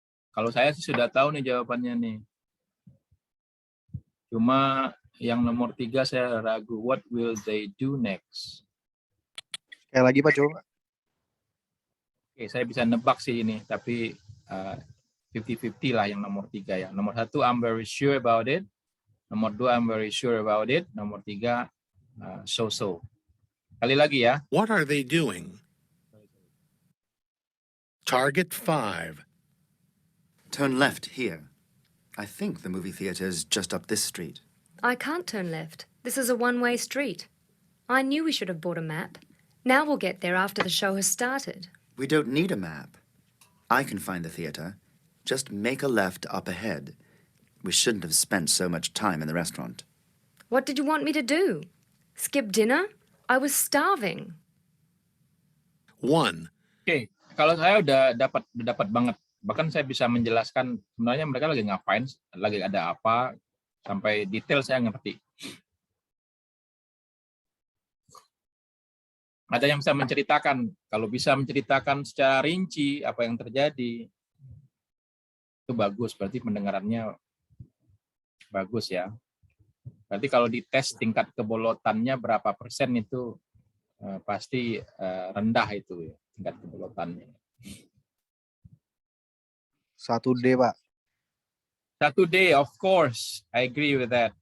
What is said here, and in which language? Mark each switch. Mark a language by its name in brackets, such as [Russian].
[Indonesian] Kalau saya sih sudah tahu nih jawabannya nih. Cuma yang nomor 3 saya ragu. [English] What will they do next? [Indonesian] Sekali lagi Pak, coba. Oke, saya bisa nebak sih ini, tapi 50-50 lah yang nomor 3 ya. [English] Nomor 1, I'm very sure about it. Nomor 2, I'm very sure about it. [Indonesian] Nomor 3, so-so. Kali lagi ya. [English] What are they doing? Target 5. Turn left here. I think the movie theater is just up this street. I can't turn left. This is a one-way street. I knew we should have bought a map. Now we'll get there after the show has started. We don't need a map. I can find the theater. Just make a left up ahead. We shouldn't have spent so much time in the restaurant. What did you want me to do? Skip dinner? I was starving. 1. [Indonesian] Oke, kalau saya udah dapat banget. Bahkan saya bisa menjelaskan sebenarnya mereka lagi ngapain, lagi ada apa, sampai detail saya ngerti. Ada yang bisa menceritakan, kalau bisa menceritakan secara rinci apa yang terjadi, itu bagus, berarti pendengarannya bagus ya. Berarti kalau dites tingkat kebolotannya berapa persen itu pasti rendah itu ya, tingkat kebolotannya. 1D Pak. [English] 1D, of course, I agree with that.